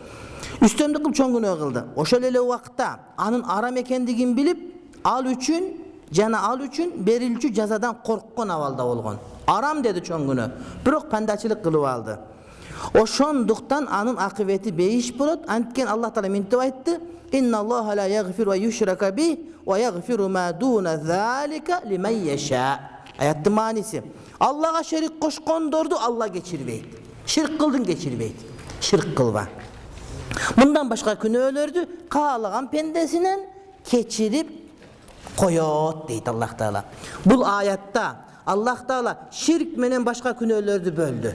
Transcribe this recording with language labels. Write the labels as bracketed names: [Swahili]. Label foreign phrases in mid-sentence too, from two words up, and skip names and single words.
[Kyrgyz] Үстөмдүк кылып чоң күнөө кылды. Ошол эле убакта анын арам экендигин билип, ал үчүн берилчү жазадан корккон абалда болгон. Арам деди чоң күнөө, бирок пандачылык кылып алды. Ошондуктан анын акыбети бейиш болот. Анткен Аллах Таала мынтип айтты: [Arabic] "إن الله لا يغفر ويشرك به ويغفر ما دون ذلك لمن يشاء." [Kyrgyz] Аяттын мааниси: Аллага шерик кошкондорду Алла кечирбейт. Ширк кылдың кечирбейт. Ширк кылба. Мындан башка күнөөлөрдү каалаган пендесинен кечирип коёт дейт Аллах Таала. Бул аятта Аллах Таала ширк менен башка күнөөлөрдү бөлдү.